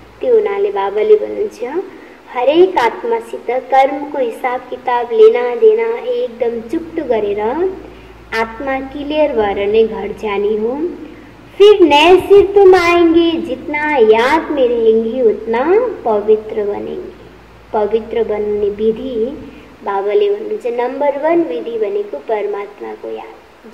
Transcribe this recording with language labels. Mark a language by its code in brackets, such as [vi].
[ne] त्यो हुनाले बाबाले भन्नुहुन्छ हरेक आत्मासित कर्मको हिसाब किताब लेना देना एकदम चुक्त गरेर आत्मा क्लियर भएर नै घर जानी हो। [hi] फिर नए सिर तुम आएंगे, जितना याद में रहेंगी उतना पवित्र बनेंगे। पवित्र बनने [ne] विधि बाबाले भन्नुहुन्छ नंबर 1 विधि भनेको परमात्माको याद।